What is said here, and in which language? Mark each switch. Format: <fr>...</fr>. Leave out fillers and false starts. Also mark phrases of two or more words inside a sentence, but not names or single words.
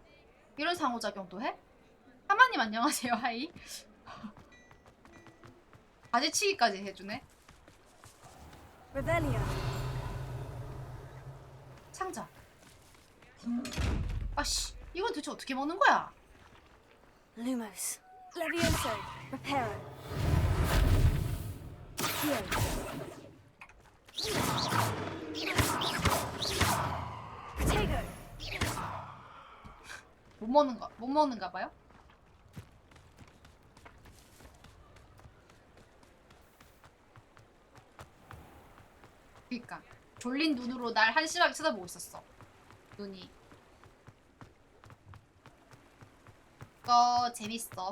<ko>이런 상호작용도 해? 하마님 안녕하세요. 하이. 바지치기까지 해주네.</ko> <la>Revelio.</la> <ko>상자. 아씨, 이건 대체 어떻게 먹는 거야?</ko> <la>Lumos. Levioso. Reparo. Accio. Protego.</la> <ko>못 먹는가 봐요? 그니까 졸린 눈으로 날 한심하게 쳐다보고 있었어. 눈이. 이거 재밌어.</ko>